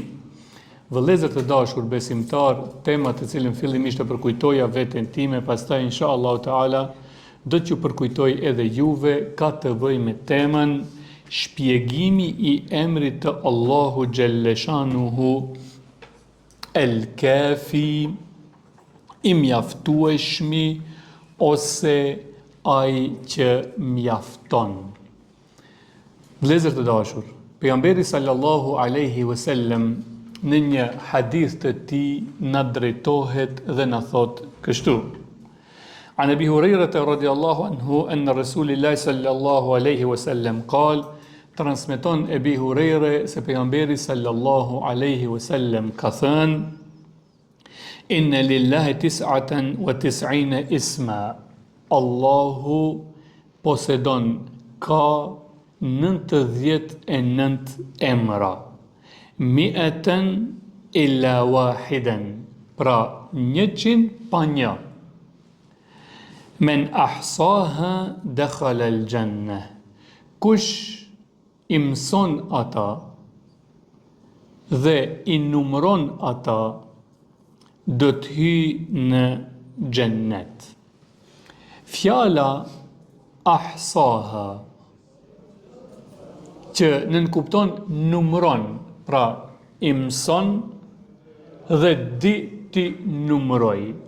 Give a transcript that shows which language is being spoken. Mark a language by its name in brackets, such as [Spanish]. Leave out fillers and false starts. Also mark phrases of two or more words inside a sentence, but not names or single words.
[Albanian] Vëllezër të dashur besimtar, tema të cilën fillimisht e përkujtoja veten time, pastaj [Arabic] إن شاء الله تعالى [Albanian] do t'ju përkujtoj edhe juve, ka të bëjë me temën shpjegimi i emrit të Allahu Gjelleshanuhu El-Kafi, i mjaftueshmi ose ai që mjafton. Vëllezër të dashur, pejgamberi [Arabic] صلى الله عليه وسلم [Albanian] në një hadith të tij na drejtohet dhe na thot kështu: [Arabic] عن أبي هريرة رضي الله عنه أن رسول الله صلى الله عليه وسلم قال, [Albanian] transmeton Abi Hurairah se pejgamberi [Arabic] صلى الله عليه وسلم [Albanian] ka thënë: [Arabic] إن لله تسعة وتسعين اسما. [Albanian] Allahu posedon ka 99 emra. [Arabic] مائة إلا واحدا. [Albanian] Pra 100 pa një. [Arabic] من أحصاها دخل الجنة. [Albanian] Kush i mëson ata dhe i numëron ata, do të hyjë në xhennet. Fjala ahsaha, që nënkupton numëron, pra i mëson dhe di ti numëroj.